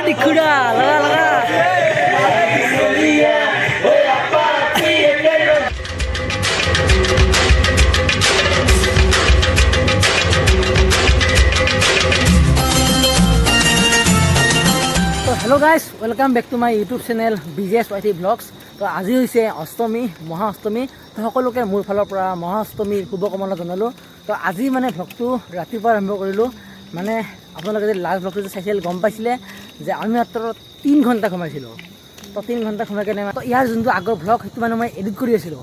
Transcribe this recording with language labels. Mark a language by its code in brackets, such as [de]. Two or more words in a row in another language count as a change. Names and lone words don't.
[hi] उड़ा लगा लगा तो [en] hello guys welcome back to my YouTube channel BJS YT vlogs. [as] तो আজি হৈছে অষ্টমী মহা অষ্টমী। তো সকলোকে মোৰ ফালৰ পৰা মহা অষ্টমীৰ শুভকামনা জনালোঁ। তো আজি মানে ভ্লগটো ৰাতিপুৱা আৰম্ভ কৰিলোঁ। মানে আপোনালোকে যে লাষ্ট ভ্লগটো যে চাইছিল গম পাইছিলে যে আমি মাত্ৰ 3 ঘণ্টা ঘুমাইছিলোঁ। তো 3 ঘণ্টা ঘুমাই কেনে তো ইয়াৰ যোনটো আগৰ ভ্লগ সেইটো মানে মই এডিট কৰি আছিলোঁ।